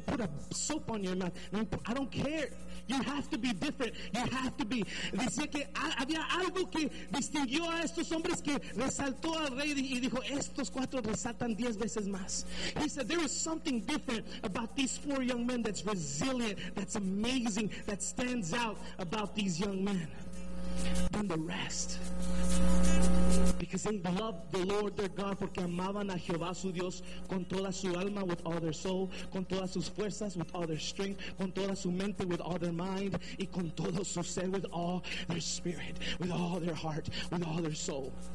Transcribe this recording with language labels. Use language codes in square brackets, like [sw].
[en] Put a soap on your mouth. I don't care. You have to be different. You have to be. [es] Decía que había algo que distinguió a estos hombres que resaltó al rey y dijo, estos cuatro resaltan 10 veces más. [en] He said, there is something different about these 4 young men that's resilient, that's amazing, that stands out about these young men than the rest. Because they loved the Lord their God, [es] porque amaban a Jehová su Dios con toda su alma, [en] with all their soul, [es] con todas sus fuerzas, [en] with all their strength, [es] con toda su mente, [en] with all their mind, [es] y con todo su ser, [en] with all their spirit, with all their heart, with all their soul.